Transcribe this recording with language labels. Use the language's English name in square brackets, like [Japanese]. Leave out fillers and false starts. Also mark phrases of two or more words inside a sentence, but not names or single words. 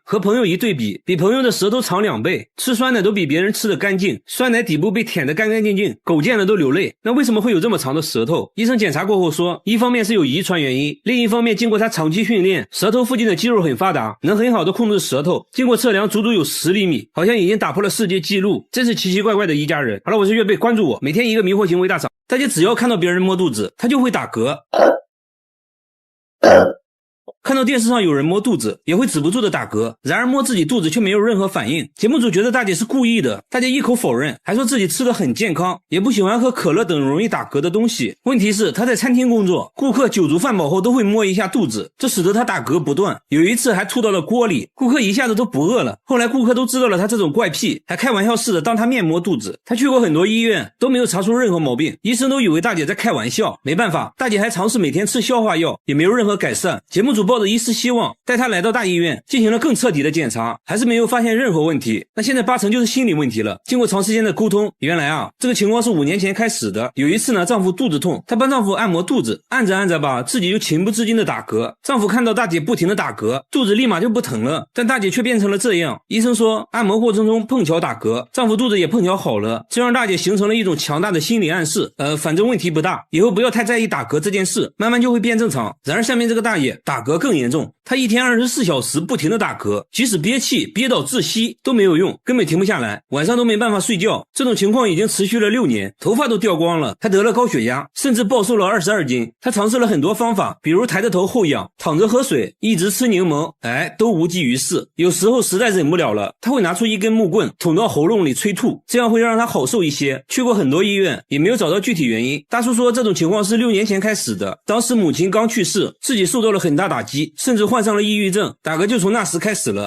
[Chinese] 和朋友一對比，比朋友的舌頭長2倍，吃酸奶都比別人吃得乾淨，酸奶底部被舔得乾乾淨淨，狗見了都流淚。那為什麼會有這麼長的舌頭？醫生檢查過後說，一方面是有遺傳原因，另一方面經過他長期訓練，舌頭附近的肌肉很發達，能很好的控制舌頭，經過測量足足有10厘米，好像已經打破了世界紀錄，真是奇奇怪怪的一家人。好了，我是月貝，關注我，每天一個迷惑行為大赏，大家只要看到別人摸肚子，他就會打嗝。看到電視上有人摸肚子，也會止不住的打嗝，然而摸自己肚子卻沒有任何反應。節目組覺得大姐是故意的，大姐一口否認，還說自己吃得很健康，也不喜歡喝可樂等容易打嗝的東西。問題是她在餐廳工作，顧客酒足飯飽後都會摸一下肚子，這使得她打嗝不斷，有一次還吐到了鍋裡，顧客一下子都不餓了。後來顧客都知道了她這種怪癖，還開玩笑似的當她面摸肚子。她去過很多醫院，都沒有查出任何毛病，醫生都以為大姐在開玩笑。沒辦法，大姐還嘗試每天吃消化藥，也沒有任何改善。節目組抱着一絲希望，帶她來到大醫院進行了更徹底的檢查，還是沒有發現任何問題。那現在8成就是心理問題了。經過長時間的溝通，原來啊，這個情況是5年前開始的。有一次呢，丈夫肚子痛，她幫丈夫按摩肚子，按着按着吧，自己就情不自禁的打嗝。丈夫看到大姐不停的打嗝，肚子立馬就不疼了，但大姐卻變成了這樣。醫生說，按摩過程中碰巧打嗝，丈夫肚子也碰巧好了，這讓大姐形成了一種強大的心理暗示，反正問題不大，以後不要太在意打嗝這件事，慢慢就會變正常。然而下面這個大爺打嗝更嚴重，她一天24小時不停的打嗝，即使憋氣憋到窒息都沒有用，根本停不下來，晚上都沒辦法睡覺。這種情況已經持續了6年，頭髮都掉光了。她得了高血壓，甚至暴瘦了22斤。她嘗試了很多方法，比如抬着頭後仰，躺着喝水，一直吃檸檬，都無濟於事。有時候實在忍不了了，她會拿出一根木棍捅到喉嚨裡催吐，這樣會讓她好受一些。去過很多醫院，也沒有找到具體原因。大叔說這種情況是6年前開始的，當時母親剛去世，自己受到了很大打擊，甚至患上了抑鬱症，打嗝就從那時開始了。